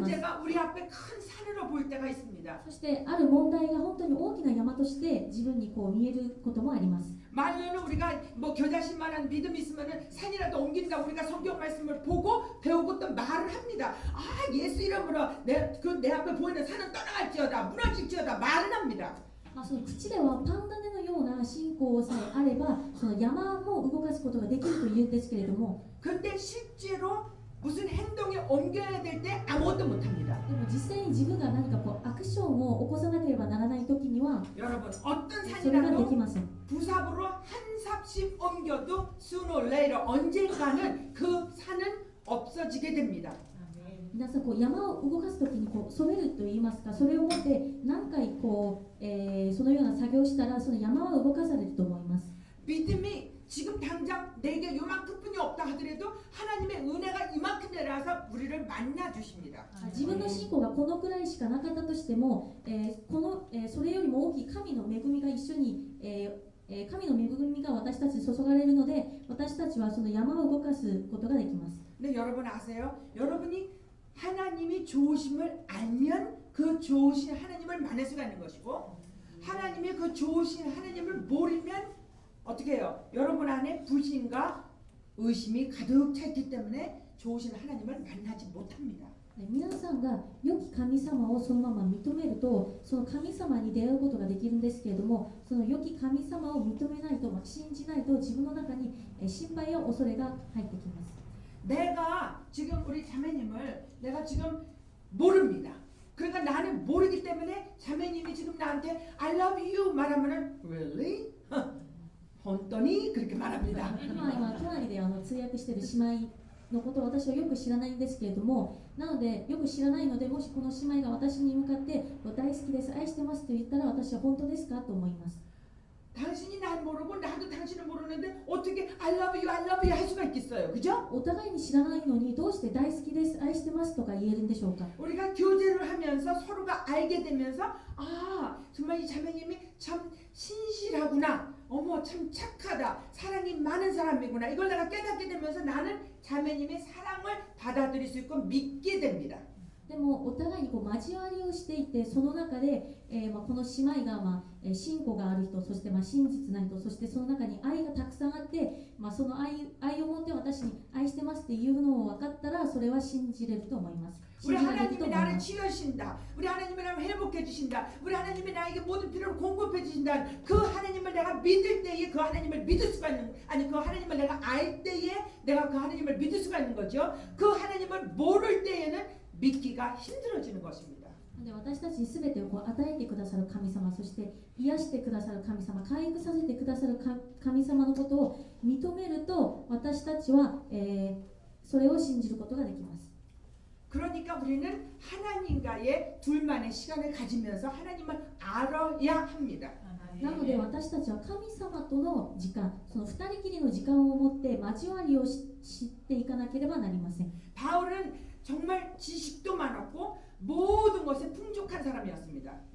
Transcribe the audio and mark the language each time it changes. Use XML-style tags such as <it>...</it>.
<ko>문제가 우리 앞에 큰 산으로 보일 때가 있습니다.</ko> <ja>そしてある問題が本当に大きな山として自分にこう見えることもあります。</ja> <ko>말로는 우리가 뭐 겨자씨만한 믿음이 있으면은 산이라도 옮긴다. 우리가 성경 말씀을 보고 배우고 또 말을 합니다. 아 예수 이름으로 내 앞에 보이는 산은 떠나갈지어다 무너질지어다 말을 합니다.</ko> <ja>その口ではパンダネのような信仰さえあればその山も動かすことができるというんですけれども</ja> <ko>근데 실제로 무슨 행동에 옮겨야 될 때 아무것도 못합니다.</ko> <ja>でも実際に自分が何かこうアクションを起こさなければならないときには</ja> <ko>여러분 어떤</ko> <ja>それができ</ja> <ko>산이라도</ko> <ja>ません。</ja> <ko>부삽으로 한 삽씩 옮겨도</ko> <en>sooner or later</en> <ko>언젠가는 그 산은 없어지게 됩니다.</ko> <ja>皆さんこう山を動かすときにこうソベルと言いますか、それを持って何回こう、そのような作業をしたらその山は動かされると思います。</ja> <ko>믿음이 지금 당장 내게 요만큼뿐이 없다 하더라도 하나님의 은혜가 이만큼 내려와서 우리를 만나 주십니다.</ko> <ja>自分の信仰がこのくらいしかなかったとしても、それよりも大きい神の恵みが一緒に、神の恵みが私たちに注がれるので、私たちはその山を動かすことができます。</ja> <ko>근데 여러분 아세요? 여러분이 하나님이 좋으심을 알면 그 좋으신 하나님을 만날 수가 있는 것이고 하나님의 그 좋으신 하나님을 모르면 어떻게 해요? 여러분 안에 불신과 의심이 가득 차 있기 때문에 좋으신 하나님을 만나지 못합니다.</ko> <ja>皆さんが良き神様をそのまま認めるとその神様に出会うことができるんですけれども、その良き神様を認めないと、信じないと自分の中に心配や恐れが入ってきます。</ja> <ko>내가 지금 우리 자매님을 내가 지금 모릅니다. 그러니까 나는 모르기 때문에 자매님이 지금 나한테</ko> <en>I love you</en> <ko>말하면은</ko> <en>really?</en> <ko>혼돈이 그렇게 말합니다.</ko> <ja>今隣で通訳している姉妹のことを私はよく知らないんですけれども、なのでよく知らないので、もしこの姉妹が私に向かって大好きです、愛してますと言ったら私は本当ですかと思います。</ja> <ko>당신이 날 모르고 나도 당신을 모르는데 어떻게</ko> <en>I love you</en> <ko>할 수가 있겠어요, 그죠?</ko> <ja>お互いに知らないのにどうして大好きです、愛してますとか言えるんでしょうか。</ja> <ko>우리가 교제를 하면서 서로가 알게 되면서 아 정말 이 자매님이 참 신실하구나, 어머 참 착하다, 사랑이 많은 사람이구나, 이걸 내가 깨닫게 되면서 나는 자매님의 사랑을 받아들일 수 있고 믿게 됩니다.</ko> <ja>でもお互いにこう交わりをしていて、その中で、この姉妹が、信仰がある人、そして、真実な人、そしてその中に愛がたくさんあって、その愛を持って私に愛してますっていうのを分かったら、それは信じれると思います。</ja> <ko>우리</ko> <ja>信じられると</ja> <ko>하나님이</ko> <ja>思い</ja> <ko>나를</ko> <ja>ます。</ja> <ko>치유하신다. 우리 하나님이 나를 회복해 주신다. 우리 하나님이 나에게 모든 필요를 공급해 주신다. 그 하나님을 내가 믿을 때에 그 하나님을 믿을 수가 있는, 아니 그 하나님을 내가 알 때에 내가 그 하나님을 믿을 수가 있는 거죠. 그 하나님을 모를 때에는 믿기가 힘들어지는 것입니다.</ko> <ja>で私たちに全てをこう与えてくださる神様、そして癒してくださる神様、回復させてくださる神様のことを認めると、私たちは、それを信じることができます。</ja> <ko>그러니까 우리는 하나님과의 둘만의 시간을 가지면서 하나님을 알아야 합니다.</ko> <ja>なので私たちは神様との時間、その二人きりの時間を持って交わりを知っていかなければなりません。</ja> <ko>바울은 정말 지식도 많았고 모든 것에 풍족한 사람이었습니다.</ko>